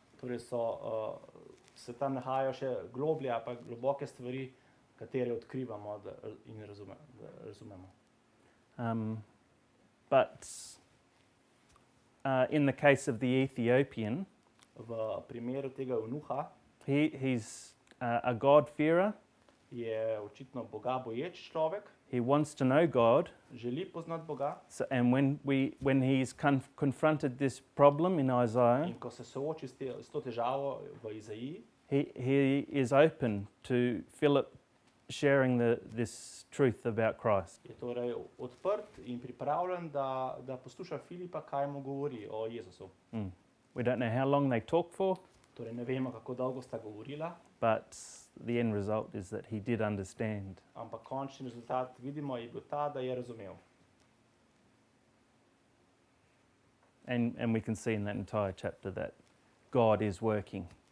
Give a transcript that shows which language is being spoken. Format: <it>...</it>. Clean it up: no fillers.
<sl>Torej se tam nahajajo še globlje ali pa globoke stvari, katere odkrivamo in razumemo.</sl> <en>But in the case of the Ethiopian,</en> <sl>V primeru tega eunuha</sl> <en>he's a God-fearer.</en> <sl>je očitno Boga boječ človek,</sl> <en>He wants to know God.</en> <sl>želi poznati Boga</sl> <en>And when he's confronted this problem in Isaiah,</en> <sl>in ko se sooči s to težavo v Izaiji,</sl> <en>he is open to Philip sharing this truth about Christ.</en> <sl>je torej odprt in pripravljen, da posluša Filipa, kaj mu govori o Jezusu.</sl> <en>We don't know how long they talk for,</en> <sl>Torej ne vemo, kako dolgo sta govorila,</sl> <en>but the end result is that he did understand.</en> <sl>ampak končni rezultat vidimo je bil ta, da je razumel.</sl> <en>And we can see in that entire chapter that God is working.</en>